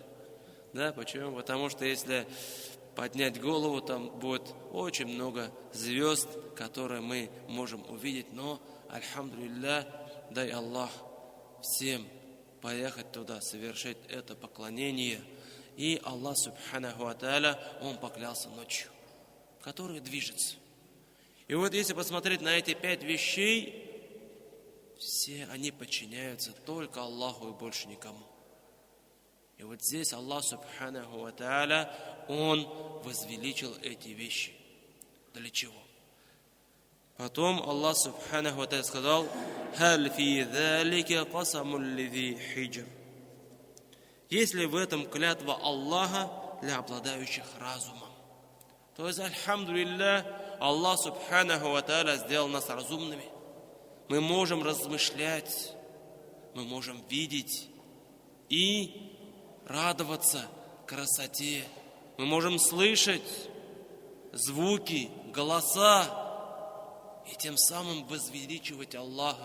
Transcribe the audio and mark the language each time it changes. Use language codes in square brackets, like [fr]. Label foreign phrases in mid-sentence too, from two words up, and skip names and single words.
[ru] Да, почему? Потому что если поднять голову, там будет очень много звезд, которые мы можем увидеть. Но, альхамдулилля, дай Аллах всем поехать туда, совершить это поклонение. [ar] И الله سبحانه وتعالى, [ru] Он поклялся ночью, которая движется. И вот если посмотреть на эти 5 вещей, все они подчиняются только Аллаху и больше никому. И вот здесь [ar] الله سبحانه وتعالى, [ru] Он возвеличил эти вещи. Для чего? Потом [ar] الله سبحانه وتعالى, сказал: «هل في ذلك قسم لذي حجر». [ru] Есть ли в этом клятва Аллаха для обладающих разумом? То есть, [ar] الحمد لله الله سبحانه وتعالى, [ru] сделал нас разумными. Мы можем размышлять, мы можем видеть и радоваться красоте. Мы можем слышать звуки, голоса и тем самым возвеличивать Аллаха.